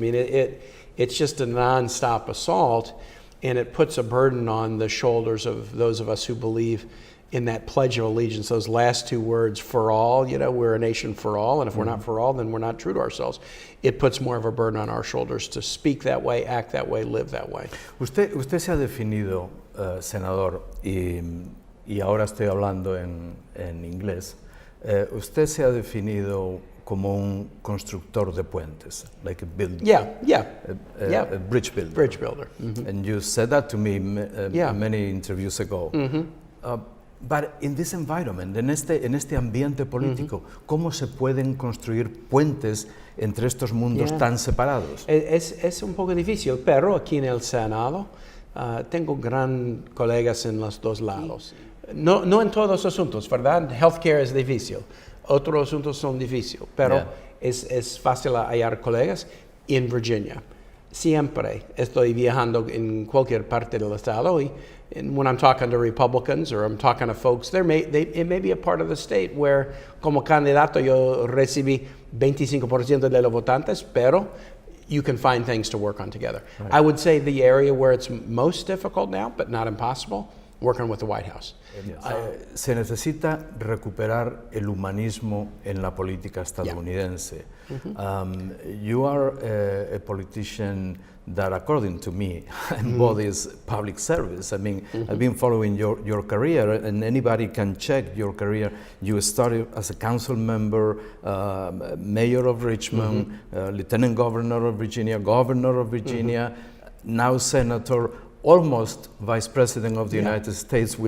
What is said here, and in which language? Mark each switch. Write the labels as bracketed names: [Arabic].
[English] I mean, it's just a nonstop assault, and it puts a burden on the shoulders of those of us who believe in that Pledge of Allegiance, those last 2 words, for all, we're a nation for all, and if we're not for all, then we're not true to ourselves. It puts more of a burden on our shoulders to speak that way, act that way, live that way. [Spanish] Usted se ha definido, senador, y ahora estoy hablando en inglés, usted se ha definido como un constructor de puentes, [English] like a builder. A bridge builder. Bridge builder. And you said that to me many interviews ago. But in this environment, [Spanish] en este ambiente político, ¿cómo se pueden construir puentes entre estos mundos tan separados? Es un poco difícil, pero aquí en el Senado tengo gran colegas en los dos lados. No en todos los asuntos, ¿verdad? Healthcare es difícil, otros asuntos son difíciles, pero es fácil hallar colegas en Virginia. Siempre estoy viajando en cualquier parte del estado [English] and when I'm talking to Republicans or I'm talking to folks, it may be a part of the state where [Spanish] como candidato yo recibí 25% de los votantes, pero [English] you can find things to work on together. Right. I would say the area where it's most difficult now, but not impossible, working with the White House. [Spanish] Se necesita recuperar el humanismo en la política estadounidense. [English] You are a politician that, according to me, embodies public service. I mean, I've been following your career, and anybody can check your career. You started as a council member, mayor of Richmond, lieutenant governor of Virginia, governor of Virginia, now senator, almost vice president of the United States.